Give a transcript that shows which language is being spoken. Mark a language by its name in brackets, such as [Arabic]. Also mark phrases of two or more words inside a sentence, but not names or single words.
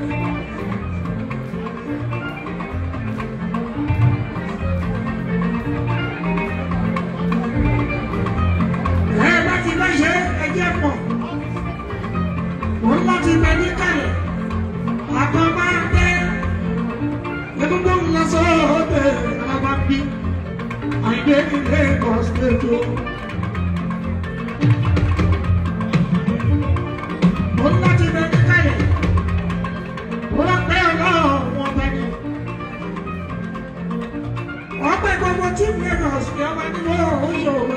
[Yoruba] Ẹ bá ti bá ṣe ẹjẹ́ pọ̀. Wọ́n láti bẹ ní kalẹ̀. Àkọ́ máa gbé. Egungun lọ sóde alábàbí. Àìdé ní Lagos State o. [English] Chief Lagos, the other day, also,